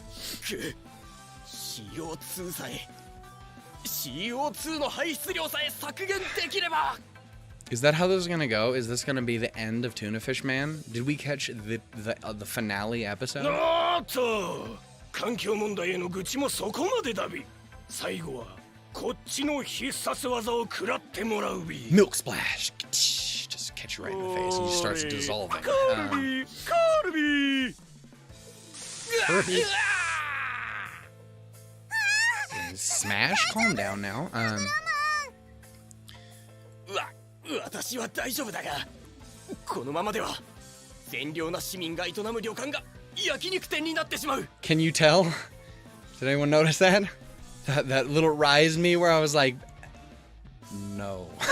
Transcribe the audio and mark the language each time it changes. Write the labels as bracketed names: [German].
[Japanese] CO2 さえ CO2 の排出量さえ削減できれば。 [English] Is that how this is gonna go? Is this gonna be the end of Tunafish-man? Did we catch the finale episode? [Japanese] おっと、環境問題への愚痴もそこまでだび。最後はこっちの必殺技を食らってもらうび。 [English] Milk splash. Just catch you right in the face and he starts dissolving. Kirby. Smash. Calm down now. [Japanese] 私は大丈夫だが、このままでは善良な市民が営む旅館が焼肉店になってしまう。 [English] Can you tell? Did anyone notice that? That little rise me where I was like, no.